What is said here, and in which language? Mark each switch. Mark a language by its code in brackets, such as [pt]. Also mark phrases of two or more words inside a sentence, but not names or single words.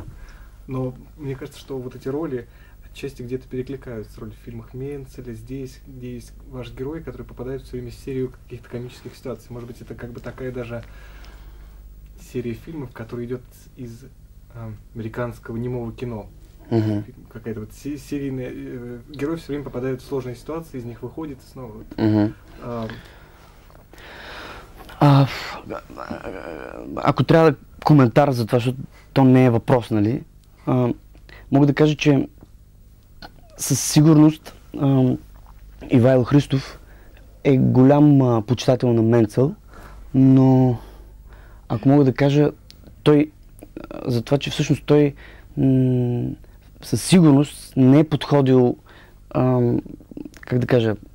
[ru] Но мне кажется, что вот эти роли отчасти где-то перекликаются с ролью в фильмах Менцеля, здесь, где есть ваш герой, который попадает все время в серию каких-то комических ситуаций. Может быть, это как бы такая даже серия фильмов, которая идет из американского немого кино. Какая-то вот серийная... Герой все время попадает в сложные ситуации, из них выходит и снова... [bg] Ако трябва да коментар за това, защото то не е въпрос, нали? Мога да кажа, че със сигурност Ивайло Христов е голям почитател на Менцел, но ако мога да кажа, той за това, че всъщност той със сигурност не е подходил, как да кажа,